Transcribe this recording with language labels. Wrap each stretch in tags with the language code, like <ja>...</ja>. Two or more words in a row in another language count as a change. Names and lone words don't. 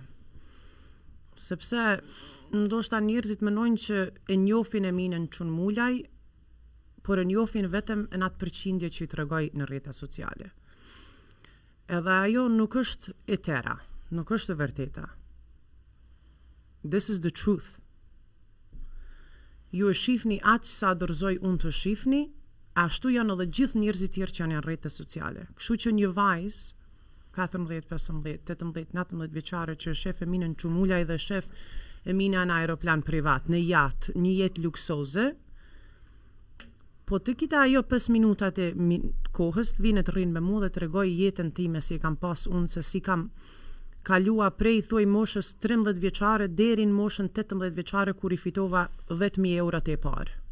<sq>Sepse ndoshta njerëzit mendojnë që e njohin Eminën Çunmulaj, por e njohin vetëm në atë përqindje që I tregoj në rrjetet sociale. Edhe ajo nuk është e tëra, nuk është e vërteta.</sq> <en>This is the truth.</en> <sq>Ju e shihni aq sa dorëzoj unë të shihni, ashtu janë edhe gjithë njerëzit tjerë që janë në rrjetet sociale. Kështu që një vajzë 14, 15, 18, 19 vjeçare që shef Eminën Çunmulaj dhe shef Emina në aeroplan privat, në jaht, një jetë luksoze, po të kita ajo 5 minutat e kohës të vinë të rrinë me mu dhe të regoj jetën time si e kam pas unë, se si kam kalua prej thuaj moshës 13 vjeçare deri në moshën 18 vjeçare kur I fitova 10.000 euro e parë.</sq>